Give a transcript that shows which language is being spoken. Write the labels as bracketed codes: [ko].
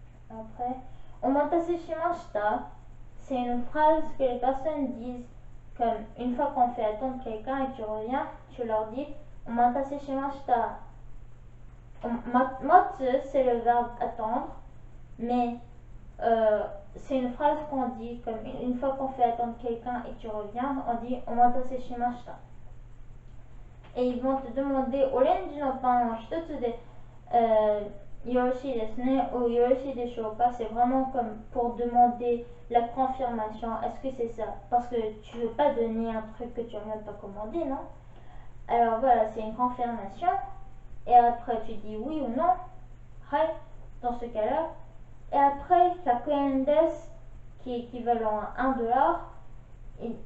[fr] Après, [ja] omatase shimashita, [fr] c'est une phrase que les personnes disent comme une fois qu'on fait attendre quelqu'un et tu reviens, tu leur dis omatase shimashita. Matsu, c'est le verbe attendre, mais c'est une phrase qu'on dit comme une fois qu'on fait attendre quelqu'un et tu reviens, on dit [ja] omatase shimashita. [fr] Et ils vont te demander [ja] orange no painを一つでよろしいですね [fr] ou [ja] よろしいでしょうか. [fr] C'est vraiment comme pour demander la confirmation. Est-ce que c'est ça? Parce que tu veux pas donner un truc que tu n'as même pas commandé, non? Alors voilà, c'est une confirmation. Et après tu dis oui ou non. Hai, dans ce cas-là. Et après la koen des qui est équivalent à $1.